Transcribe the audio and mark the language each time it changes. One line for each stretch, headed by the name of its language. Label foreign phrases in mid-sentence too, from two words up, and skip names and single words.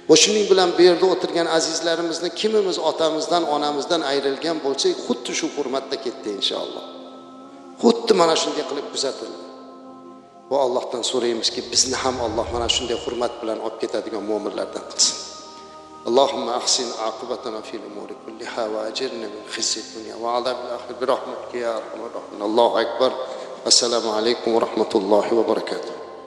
Uzbek: va shuning bilan bu yerda o'tirgan azizlarimizni kimimiz otamizdan onamizdan ayrilgan bo'lsak xuddi shu hurmatda ketdi inshaalloh, xuddi mana shunday qilib kuzatildi. Va Allohdan so'raymizki bizni ham Alloh mana shunday hurmat bilan olib ketadigan mo'minlardan qilsin.
Arabic: اللهم أحسن عاقبتنا في الأمور كلها وأجرنا من خزي الدنيا وعذاب الآخرة برحمتك يا أرحم الراحمين. الله أكبر. السلام عليكم ورحمة الله وبركاته.